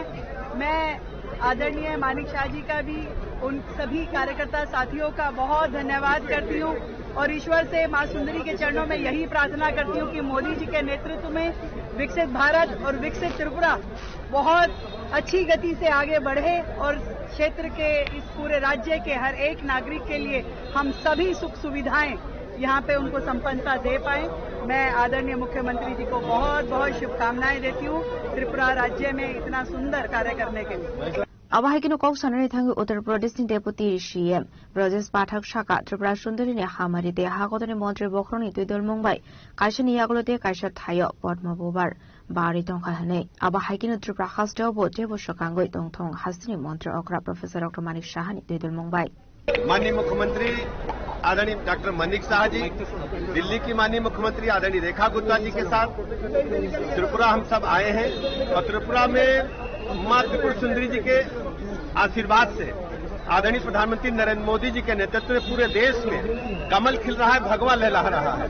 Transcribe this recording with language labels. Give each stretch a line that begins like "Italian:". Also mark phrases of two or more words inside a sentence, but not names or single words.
Hindi: मैं आदरणीय मानिक शाह जी का भी उन सभी कार्यकर्ता साथियों का बहुत धन्यवाद करती हूँ और ईश्वर से माँ सुंदरी के चरणों में यही प्रार्थना करती हूँ कि मोदी जी के नेतृत्व में विकसित भारत और विकसित त्रिपुरा बहुत अच्छी गति से आगे बढ़े और क्षेत्र के इस पूरे राज्य के हर एक नागरिक के लिए हम सभी सुख सुविधाएं यहाँ पे उनको संपन्नता दे पाए। मैं आदरणीय मुख्यमंत्री जी को बहुत बहुत शुभकामनाएं देती हूँ त्रिपुरा राज्य में इतना सुंदर कार्य करने के लिए।
Kok Borok: Abahikino Kok Sanari Tangi Uttar Pradesh
English: Deputy CM
Kok Borok: Brajesh Pathak Shaka Tripura Sundari ne Hamari de Hagodani Montri Bokroni Tuidul Mumbai Kaishani Yaglo de Kaisha Thayo Potma Bobar Bari Tonka Hane Abahikino Tripura Hasdo Bo Debo Shokango Tongtong Hasini Montri Okra Professor Dr. Manik Shahani Tuidul Mumbai
Hindi: माननीय मुख्यमंत्री आदरणीय डॉक्टर मनिक शाह जी दिल्ली की माननीय मुख्यमंत्री आदरणीय रेखा गुप्ता जी के साथ त्रिपुरा हम सब आए हैं और त्रिपुरा में मां त्रिपुर सुंदरी जी के आशीर्वाद से आदरणीय प्रधानमंत्री नरेंद्र मोदी जी के नेतृत्व में पूरे देश में कमल खिल रहा है, भगवा लहरा रहा है।